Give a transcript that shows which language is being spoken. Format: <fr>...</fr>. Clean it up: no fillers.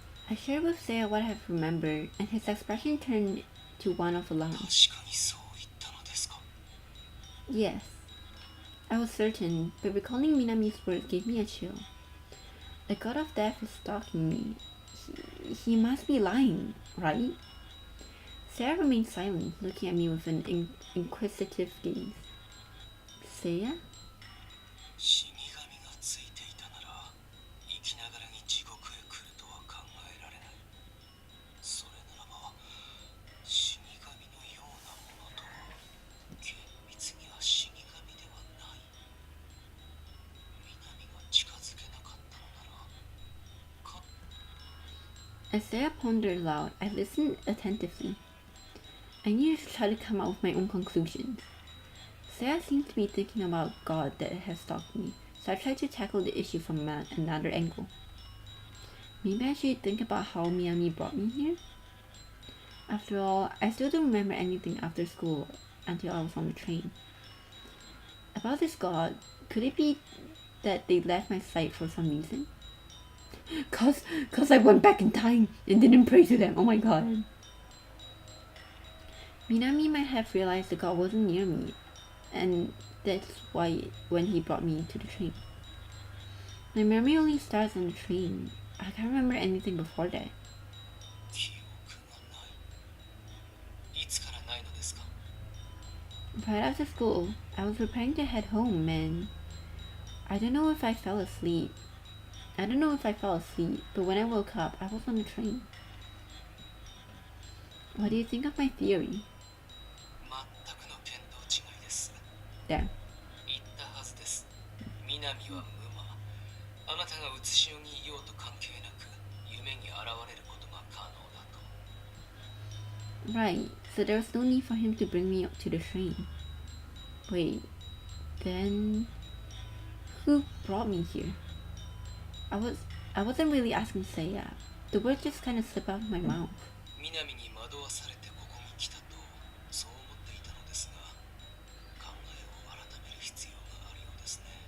<en>I shared with Seiya what I have remembered, and his expression turned to one of alarm.</en> <ja>確かにそう言ったのですか。</ja> <en>Yes, I was certain, but recalling Minami's words gave me a chill. The god of death is stalking me. He must be lying, right? Sarah remained silent, looking at me with an inquisitive gaze. Seiya?</en> <ja>死神がついていたなら生きながらに地獄へ来るとは考えられない。それならば死神のようなものとは厳密には死神ではない。南が近づけなかったのならか。</ja> <en>As Seiya pondered aloud, I listened attentively. I needed to try to come out with my own conclusions. Seiya seemed to be thinking about God that had stalked me, so I tried to tackle the issue from another angle. Maybe I should think about how Minami brought me here? After all, I still don't remember anything after school until I was on the train. About this God, could it be that they left my sight for some reason? Cause I went back in time and didn't pray to them. Oh my god. Minami might have realized the god wasn't near me, and that's why when he brought me to the train. My memory only starts on the train. I can't remember anything before that.</en> <ja>記憶がない。いつからないのですか。</ja> <en>Right after school, I was preparing to head home and I don't know if I fell asleep, but when I woke up, I was on the train. What do you think of my theory?</en> <ja>全くの見当違いです。</ja> <en>There.</en> <ja>言ったはずです。南は無魔。あなたが写し代にいようと関係なく夢に現れることが可能だと。</ja> <en>Right, so there was no need for him to bring me up to the train. Wait, then who brought me here? I wasn't really asking Seiya. The words just kind of slipped out of my mouth.</en> <ja>南に惑わされてここに来たとそう思っていたのですが、考えを改める必要があるようですね。</ja>